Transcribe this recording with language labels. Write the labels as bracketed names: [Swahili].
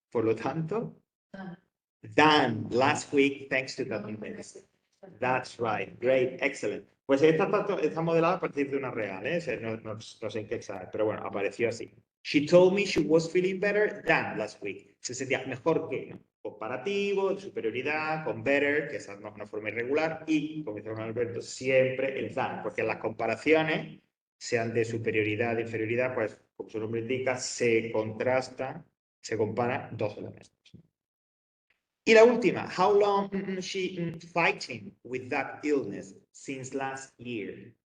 [Spanish] Por lo tanto, [English] than last week thanks to that new medicine. That's right. Great. Excellent. [Spanish] Pues esta está modelada a partir de una real, ¿eh? O sea, no sé en qué examen, pero bueno, apareció así. [English] She told me she was feeling better than last week. [Spanish] Se sentía mejor que, ¿no? Comparativo, de superioridad, con better, que es una forma irregular, y, como dice Juan Alberto, siempre el than, porque las comparaciones, sean de superioridad, de inferioridad, pues, como su nombre indica, se contrastan, se comparan dos elementos. Y la última, [English] how long she fighting with that illness since last year?